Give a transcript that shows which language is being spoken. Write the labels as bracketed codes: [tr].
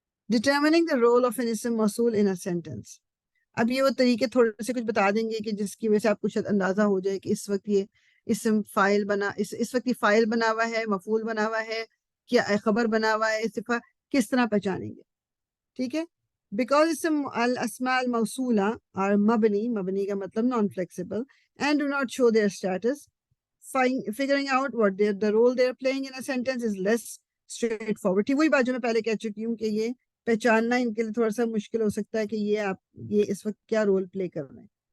[en] Determining the role of an اسم موصول in a sentence. [ur] اب یہ وہ طریقے تھوڑے سے کچھ بتا دیں گے کہ جس کی وجہ سے آپ کو شاید اندازہ ہو جائے کہ اس وقت یہ اسم فاعل بنا، اس وقت یہ فاعل بنا ہوا ہے، مفعول بنا ہوا ہے، کیا خبر بنا ہوا ہے، صفہ کس طرح پہچانیں گے. ٹھیک ہے. [en] Because اسم الاسماء الموصولہ are مبنی کا مطلب non flexible and do not show their status, figuring out what the role they are playing in a sentence is less straightforward. [ur] وہی بات جو میں پہلے کہہ چکی ہوں کہ یہ پہچاننا ان کے لیے تھوڑا سا مشکل ہو سکتا ہے کہ یہ اس وقت کیا رول پلے کر رہے ہیں.